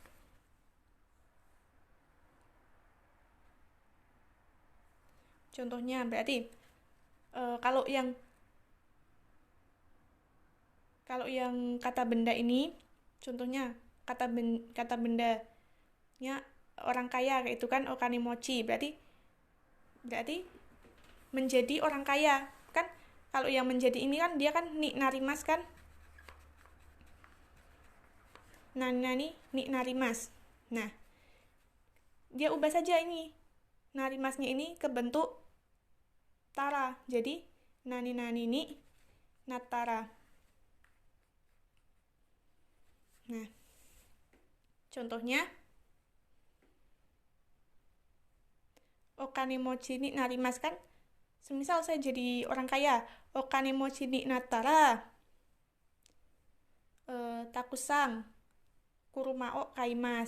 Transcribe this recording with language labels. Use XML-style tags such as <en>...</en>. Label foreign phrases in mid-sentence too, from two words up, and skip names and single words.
<id>Contohnya berarti kalau yang kata benda ini, contohnya kata bendanya orang kaya kayak itu kan okanimochi, berarti menjadi orang kaya kan. Kalau yang menjadi ini kan dia kan narimas kan.</id> <ja>何になります.</ja> <id>Nah, dia ubah saja ini. Narimasnya ini ke bentuk tara.</id> <ja>Jadi 何になったら.</ja> <id>Nah, contohnya</id> <ja>お金持ちになります kan.</ja> <id>Semisal saya jadi orang kaya,</id> <ja>お金持ちになったらたくさん車を買います.</ja>